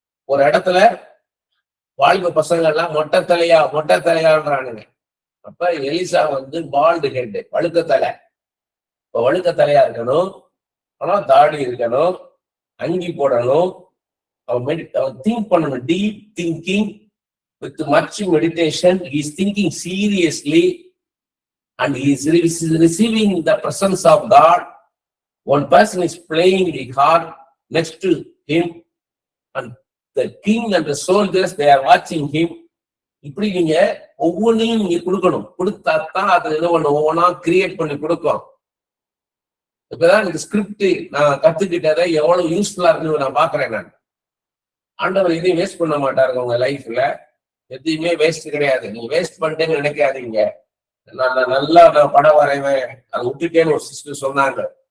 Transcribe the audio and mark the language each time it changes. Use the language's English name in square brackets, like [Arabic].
[Tamil] ஒரு இடத்துல வாலிப பசங்க எல்லாம் மொட்டை தலையான்றானுங்க. அப்ப எலிசா வந்து பால்டு ஹெட், வழுக்க தலை. இப்ப வழுக்க தலையா இருக்கணும், ஆனா தாடி இருக்கணும், அங்கி போடணும், அவன் திங்க் பண்ணணும், [English] Deep thinking with much meditation. He is thinking seriously and he is receiving the presence of God. One person is playing the harp next to him and the king and the soldiers, they are watching him. [Tamil] இப்படி நீங்க ஒவ்வொன்றையும் நீங்க கொடுக்கணும். கொடுத்தாத்தான் அது ஏதோ ஒண்ணு ஒவ்வொன்னா create பண்ணி கொடுக்கும். இப்பதான் எனக்கு ஸ்கிரிப்ட் நான் கத்துக்கிட்டதை எவ்வளவு யூஸ்ஃபுல்லா இருக்குன்னு நான் பாக்குறேன். நான் ஆண்டவர் எதையும் வேஸ்ட் பண்ண மாட்டாருங்க உங்க லைஃப்ல. எதையுமே வேஸ்ட் கிடையாது. நீங்க வேஸ்ட் பண்ணிட்டேன்னு நினைக்காதீங்க. நான் படம் வரைவேன், அதை விட்டுட்டேன்னு ஒரு சிஸ்டர் சொன்னாங்க.